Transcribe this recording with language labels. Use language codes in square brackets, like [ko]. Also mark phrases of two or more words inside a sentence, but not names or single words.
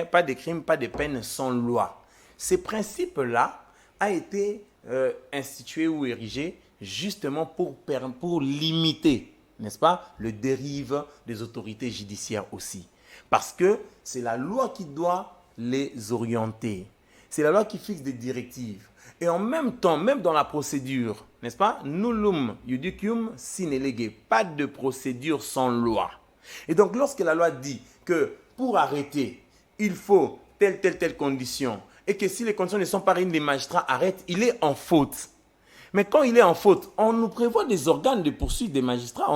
[fr] Pas de crime, pas de peine sans loi. Ce principe-là a été institué ou érigé justement pour limiter, n'est-ce pas, le dérive des autorités judiciaires aussi. Parce que c'est la loi qui doit les orienter. C'est la loi qui fixe des directives. Et en même temps, même dans la procédure, n'est-ce pas, [la] nullum judicium sine lege, [fr] pas de procédure sans loi. Et donc, lorsque la loi dit que pour arrêter, il faut telle condition, et que si les conditions ne sont pas réunies, les magistrats arrêtent, il est en faute. Mais quand il est en faute, on nous prévoit des organes de poursuite des magistrats.